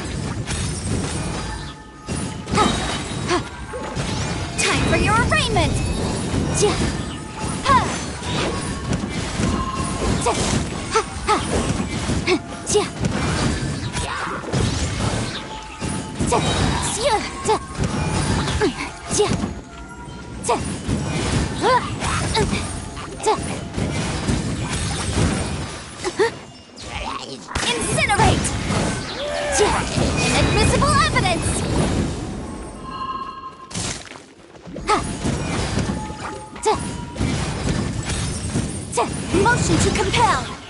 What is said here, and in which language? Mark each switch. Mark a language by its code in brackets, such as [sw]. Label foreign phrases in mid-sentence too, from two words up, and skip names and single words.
[en] Ha. Ha. Time for your arraignment! Ja. Ha. Ja. Ha. Ha. Ja. Ja. Ja. Ja. Ja. Ja. Incinerate! Inadmissible evidence! Motion to compel!